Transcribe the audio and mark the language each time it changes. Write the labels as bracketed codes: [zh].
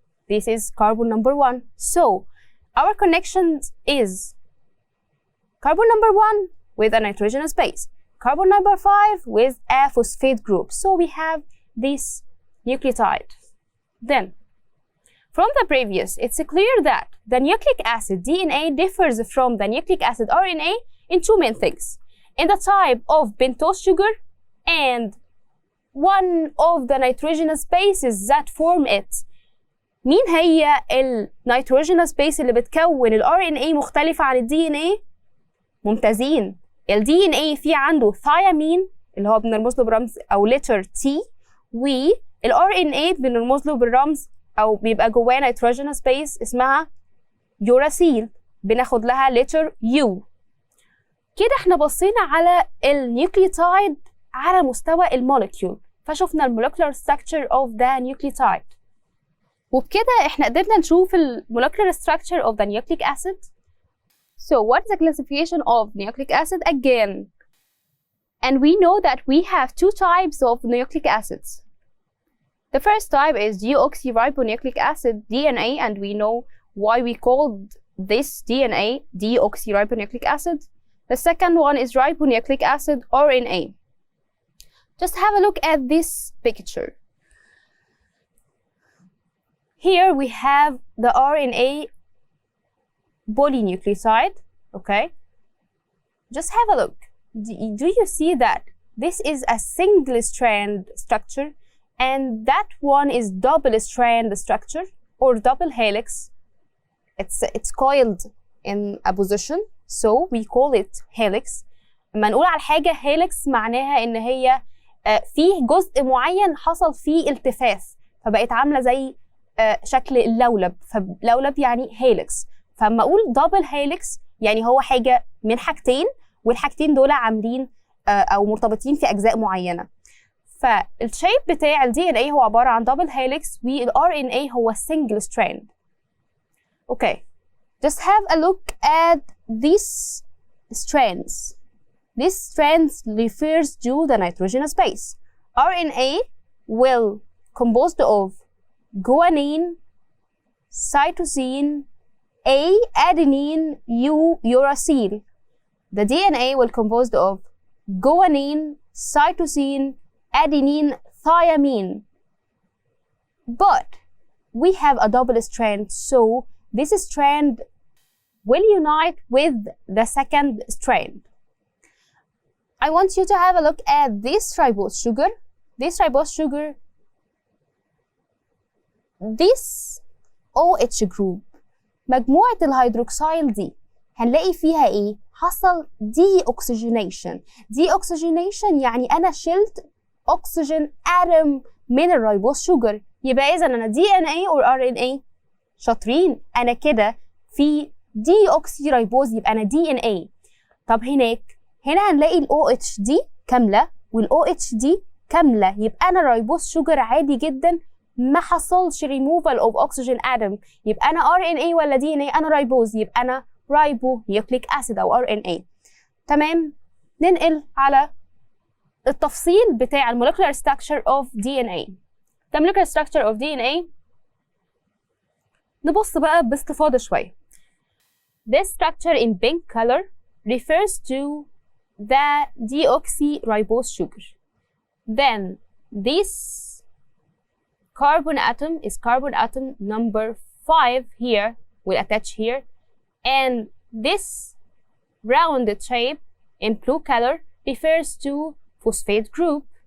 [en] This is carbon number 1. So our connections is carbon number 1 with a nitrogenous base, carbon number 5 with a phosphate group. So we have this nucleotide. Then From the previous, it's clear that the nucleic acid DNA differs from the nucleic acid RNA in two main things: in the type of pentose sugar and one of the nitrogenous bases that form it. [ar] مين هي النيتروجينوس بيس اللي بتكون ال RNA مختلفة عن ال DNA؟ ممتازين. ال DNA فيه عنده ثيامين اللي هو بنرمز له برمز أو letter T، وال RNA بنرمز له بالرمز أو بيبقى جواه نيتروجينوس بيس اسمها يوراسيل بناخد لها letter U. كده احنا بصينا على النيوكليوتايد على مستوى المولكيول، فشوفنا المولكيولار [en] structure of the nucleotide. [ar] وبكده احنا قدرنا نشوف المولكيولار [en] structure of the nucleic acid. So what is the classification of nucleic acid again? And we know that we have two types of nucleic acids. The first type is deoxyribonucleic acid, DNA, and we know why we called this DNA deoxyribonucleic acid. The second one is ribonucleic acid, RNA. Just have a look at this picture. Here we have the RNA polynucleotide, okay? Just have a look. Do you see that this is a single strand structure and that one is double strand structure or double helix? It's coiled in a position, so we call it helix. [ar] لما نقول على حاجة helix معناها إن هي فيه جزء معين حصل فيه التفاف فبقت عاملة زي شكل اللولب، فلولب يعني هيلكس. فلما اقول دبل هيلكس يعني هو حاجه من حاجتين والحاجتين دول عاملين او مرتبطين في اجزاء معينه. فالشيب بتاع الدي ان اي هو عباره عن دبل هيلكس والار ان اي هو سنجل ستراند. [en] Okay, just have a look at these strands. These strands refers to the nitrogenous base. RNA will composed of guanine, cytosine, A, adenine, U, uracil. The DNA will composed of guanine, cytosine, adenine, thymine. But we have a double strand, so this strand will unite with the second strand. I want you to have a look at this ribose sugar. This ribose sugar, this OH group [ar] مجموعة الهيدروكسيل دي هنلاقي فيها ايه؟ حصل [en] deoxygenation. [ar] deoxygenation يعني انا شلت اكسجين اتم من الريبوز شوجر، يبقى اذا انا DNA or RNA شاطرين، انا كده في deoxy ريبوز يبقى انا DNA. طب هنا هنلاقي ال OH دي كاملة وال OH دي كاملة، يبقى انا ريبوز شوجر عادي جدا ما حصلش [en] removal of oxygen atom، [ar] يبقى انا RNA ولا DNA؟ انا ريبوز، يبقى انا ribonucleic acid او RNA. تمام، ننقل على التفصيل بتاع المولكيولار structure of DNA. [en] The molecular structure of DNA [ar] نبص بقى باستفاضة شوية. [en] This structure in pink color refers to the deoxyribose sugar. Then this carbon atom is carbon atom number 5 here, we'll attach here, and this rounded shape in blue color refers to phosphate group.